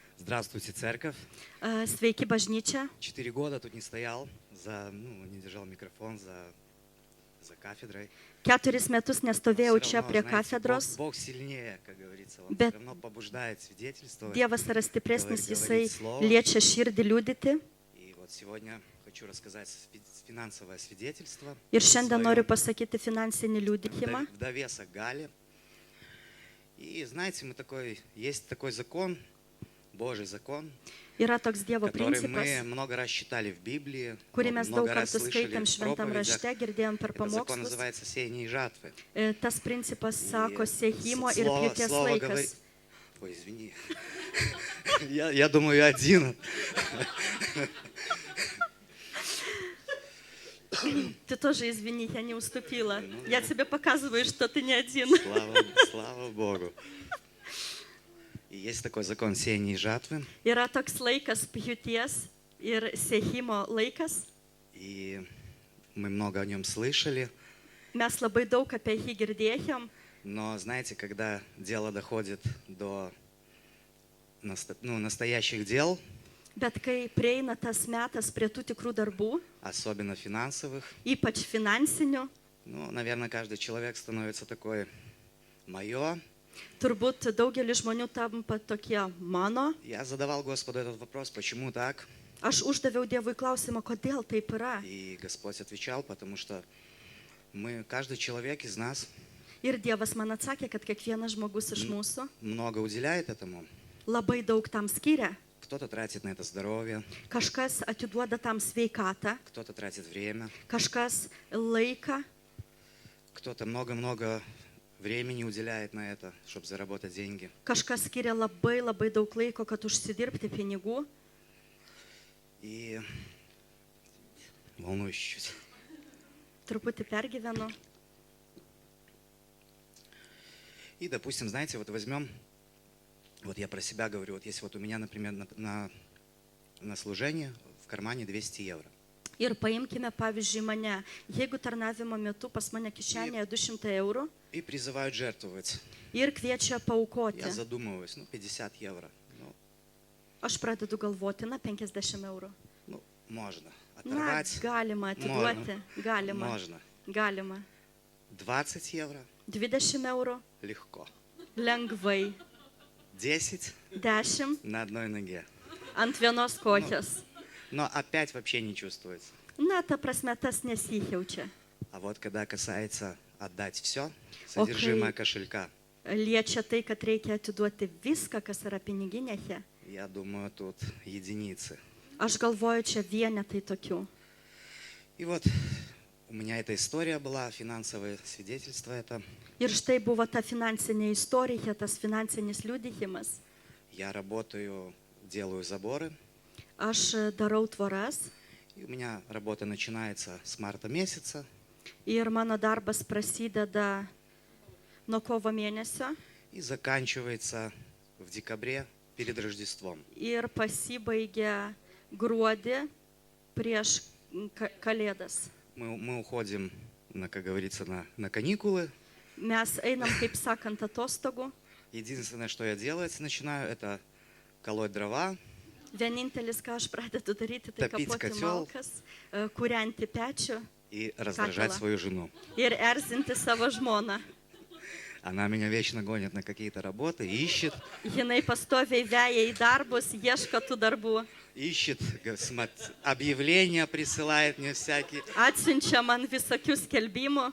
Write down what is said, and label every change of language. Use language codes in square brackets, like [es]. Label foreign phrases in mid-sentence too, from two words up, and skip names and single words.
[ru] Здравствуйте, церковь. [lt] Sveiki bažnyčia. [ru] 4 года тут не стоял, не держал микрофон за кафедрой. [lt] 4 metus nestovėjau [ru] Всё [lt] čia [ru] равно, [lt] prie [ru] знаете, [lt] katedros, [ru] Бог сильнее, как говорится, Он [lt] Bet [ru] все равно побуждает свидетельствовать. [lt] Dievas yra stipresnis, [ru] говорить [lt] Jisai [ru] слово. [lt] liečia širdį liudyti. [ru] И вот сегодня хочу рассказать финансовое свидетельство. [lt] Ir šiandien [ru] своё [lt] noriu pasakyti finansinį liudijimą. [ru] в довесок Гале. И знаете, есть такой закон, Божий закон, [lt] Yra toks Dievo [ru] который мы [lt] principas, [ru] много раз читали в Библии, [lt] kurį mes daug [ru] много раз [lt] kartų [ru] слышали [lt] skaitėm [ru] в [lt] šventam [ru] проповедях. [lt] rašte, girdėjom per [ru] Этот закон [lt] pamokslus. [ru] называется сеяние и жатвы. [lt] Tas principas sako sėjimo ir [ru] Слово [lt] pjūties [ru] говорит... [lt] laikas. [ru] Ой, извини. Я думаю, я один. Ты тоже извини, я не уступила. Я тебе показываю, что ты не один. Слава Богу. И есть такой закон сеяния и жатвы. [lt] Yra toks laikas pjūties ir sėjimo laikas. [ru] И мы много о нем слышали. [lt] Mes labai daug apie jį girdėjom. [ru] Но знаете, когда дело доходит до настоящих дел, [lt] Bet kai prieina tas metas prie tų tikrų darbų, [ru] особенно финансовых, [lt] ypač finansinių, [ru] наверное, каждый человек становится такой «моё». [lt] turbūt daugelis žmonių tampa tokie mano. [ru] Я задавал Господу этот вопрос, почему так? [lt] Aš uždaviau Dievui klausimą, kodėl taip yra. [ru] И Господь отвечал, потому что каждый человек из нас [lt] Ir Dievas man atsakė, kad kiekvienas žmogus iš mūsų [ru] много уделяет этому. [lt] labai daug tam skiria. [ru] Кто-то тратит на это здоровье, [lt] Kažkas atiduoda tam sveikatą, [ru] кто-то тратит время, [lt] kažkas laiką, [ru] кто-то много-много времени уделяет на это, чтобы заработать деньги. [lt] kažkas skiria labai daug laiko, kad užsidirbti pinigų. [ru] И волнуюсь чуть-чуть. [lt] Truputį pergyvenu. [ru] И, допустим, знаете, вот возьмем, вот я про себя говорю, вот если вот у меня, например, на служение в кармане 200 евро. [lt] Ir paimkime pavyzdžiui mane. Jeigu tarnavimo metu pas mane kišenėje 200 eurų [ru] И призывают жертвовать. [lt] ir kviečia paukoti, [ru] Я задумываюсь, 50 евро. [lt] aš pradedu galvoti, 50 eurų. [ru] Можно [lt] Na, [ru] оторвать. [lt] galima atiduoti, [ru] Можно. [lt] galima. [ru] 20 евро [lt] 20 eurų [ru] легко. [lt] lengvai. [ru] 10 [lt] 10 [ru] на одной ноге. [lt] ant vienos kokios. [ru] Но опять вообще не чувствуется. [lt] Na, ta prasme, tas nesijaučia. [ru] А вот когда касается отдать все, содержимое кошелька, [lt] Liečia tai, kad reikia atiduoti viską, kas yra piniginėje. [ru] я думаю, тут единицы. [lt] Aš galvoju, čia vienetai tokių. [ru] И вот у меня эта история была, финансовое свидетельство это. [lt] Ir štai buvo ta finansinė istorija, tas finansinis liudijimas. [ru] Я работаю, делаю заборы. [lt] Aš darau tvoras [ru] И у меня работа начинается с марта месяца. [lt] ir mano darbas prasideda nuo kovo mėnesio [ru] И заканчивается в декабре перед Рождеством. [lt] ir pasibaigia gruodį prieš Kalėdas. [ru] Мы уходим, как говорится, на каникулы. [lt] Mes einam, kaip sakant, atostogų. [ru] Единственное, что я делать начинаю, это колоть дрова, [lt] Vienintelis, ką aš pradedu daryti, tai Tapyti kapoti katiol. malkas, kūrenti pečių [ru] и раздражать Катила. свою жену. [lt] ir erzinti savo žmoną. [ru] Она меня вечно гонит на какие-то работы, ищет, [lt] Jinai pastoviai veja į darbus, ieško tų darbų. [ru] объявления присылает мне всякие. [lt] Atsiunčia man visokių skelbimų.